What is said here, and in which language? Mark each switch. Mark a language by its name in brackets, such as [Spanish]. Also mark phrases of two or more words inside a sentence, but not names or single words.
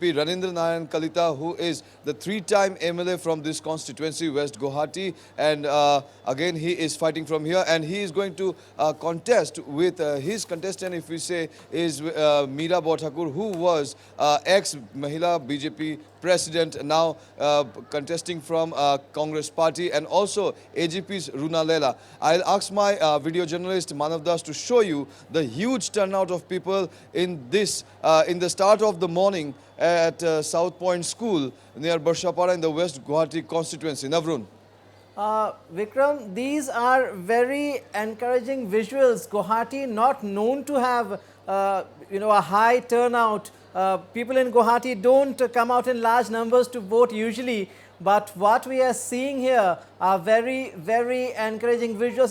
[English] Ranindra Nayan Kalita, who is the 3-time MLA from this constituency, West Guwahati, and again he is fighting from here, and he is going to contest with his contestant, if we say, is Meera Thakur, who was ex-Mahila BJP president, now contesting from Congress party, and also AGP's Runa Lela. I'll ask my video journalist Manav Das to show you the huge turnout of people in this in the start of the morning at South Point School near Barshapara in the West Guwahati constituency. Navrun. Vikram, these are very encouraging visuals. Guwahati not known to have a high turnout. People in Guwahati don't come out in large numbers to vote usually, but what we are seeing here are very, very encouraging visuals.